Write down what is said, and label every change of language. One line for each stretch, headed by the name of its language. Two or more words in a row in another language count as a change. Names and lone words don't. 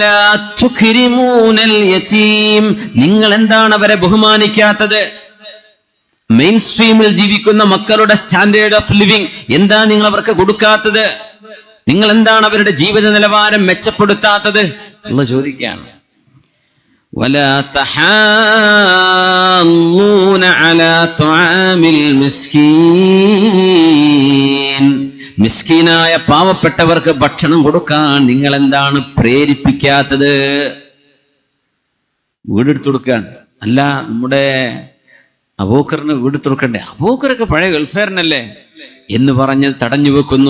Malayalam: നിങ്ങൾ എന്താണ് അവരെ ബഹുമാനിക്കാത്തത്?
English: main stream
Malayalam: ജീവിക്കുന്ന മക്കളുടെ
English: standard of living
Malayalam: എന്താണ് നിങ്ങൾ അവർക്ക് കൊടുക്കാത്തത്? നിങ്ങൾ എന്താണ് അവരുടെ ജീവിത നിലവാരം മെച്ചപ്പെടുത്താത്തത് എന്ന് ചോദിക്കുകയാണ്.
Arabic: ولا تحاضون على طعام المسكين
Malayalam: മിസ്കീനായ പാവപ്പെട്ടവർക്ക് ഭക്ഷണം കൊടുക്കാൻ നിങ്ങൾ എന്താണ് പ്രേരിപ്പിക്കാത്തത്? വീടെടുത്തു കൊടുക്കാൻ അല്ല, നമ്മുടെ അബൂബക്കറിന് വീടെടുത്തു കൊടുക്കണ്ടേ? അബൂബക്കറൊക്കെ പഴയ ഗൾഫുകാരനല്ലേ എന്ന് പറഞ്ഞ് തടഞ്ഞു വെക്കുന്നു.